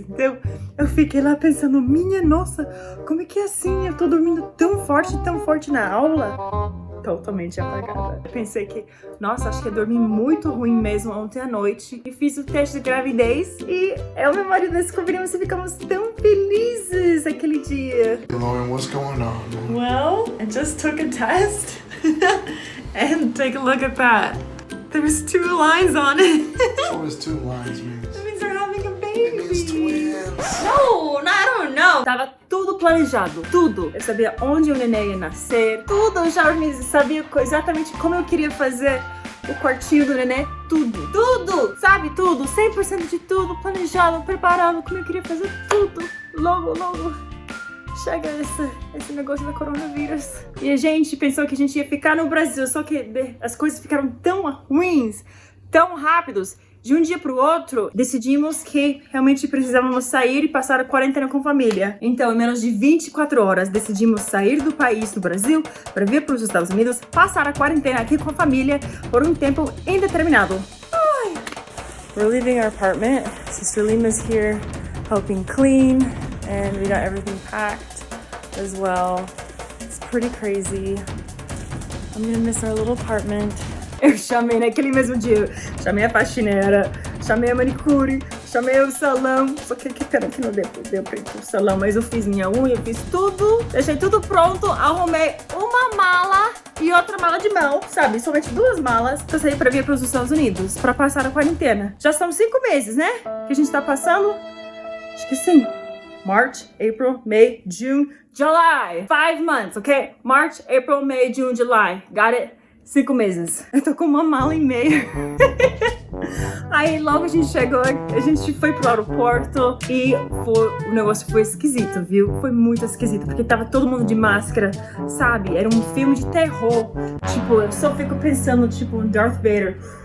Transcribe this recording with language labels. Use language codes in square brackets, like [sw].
[pt] Então, eu fiquei lá pensando, minha nossa, como é que é assim? Eu tô dormindo tão forte na aula. Totalmente apagada. Eu pensei que, nossa, acho que eu dormi muito ruim mesmo ontem à noite. E fiz o teste de gravidez e eu e meu marido descobrimos e ficamos tão felizes aquele dia. [en] Lauren, what's going on, man? Well, I just took a test and take a look at that. There's 2 lines on it. What does 2 lines mean? That means they're having a baby. It means twins. No, I don't know. [pt] Tava tudo planejado, tudo. Eu sabia onde o neném ia nascer, tudo. Eu já sabia exatamente como eu queria fazer o quartinho do neném, tudo, sabe? Tudo, 100% de tudo, planejado, preparado, como eu queria fazer tudo. Logo chega esse negócio da coronavírus. E a gente pensou que a gente ia ficar no Brasil, só que as coisas ficaram tão ruins, tão rápidos. De um dia pro outro, decidimos que realmente precisávamos sair e passar a quarentena com a família. Então, em menos de 24 horas, decidimos sair do país, do Brasil, para vir para os Estados Unidos, passar a quarentena aqui com a família por um tempo indeterminado. Ai. [en] We're leaving our apartment. Sister Lima's here helping clean, and we got everything packed as well. It's pretty crazy. I'm gonna miss our little apartment. [pt] Eu chamei naquele mesmo dia, chamei a faxineira, chamei a manicure, chamei o salão, só que pena que não deu pra ir pro salão, mas eu fiz minha unha, eu fiz tudo, deixei tudo pronto, arrumei uma mala e outra mala de mão, sabe, somente 2 malas pra sair pra vir pros Estados Unidos, pra passar a quarentena. Já são 5 meses, né, que a gente tá passando? Acho que sim. [en] March, April, May, June, July. 5 months, ok? March, April, May, June, July. Got it? [pt] 5 meses. Eu tô com uma mala e meia. Aí logo a gente chegou, a gente foi pro aeroporto e o negócio foi esquisito, viu? Foi muito esquisito, porque tava todo mundo de máscara, sabe? Era um filme de terror. Tipo, eu só fico pensando, tipo, em Darth Vader.